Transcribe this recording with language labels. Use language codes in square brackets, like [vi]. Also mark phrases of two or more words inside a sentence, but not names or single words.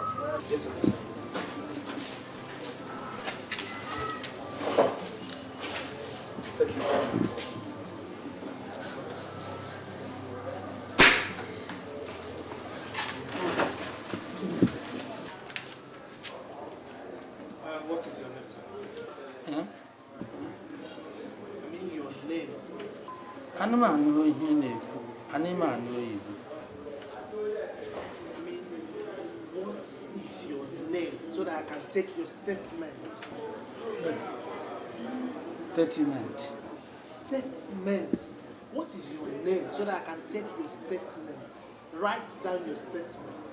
[en] Yes, sir. Take his statement. What is your name, sir? Huh? I mean your name. [ig] Anụmanụ ihe na-ekwu, anụmanụ oyibo. [en] I mean, what is your name? So that I can take your statement. Statement. Statement. What is your name so that I can take your statement? Write down your statement.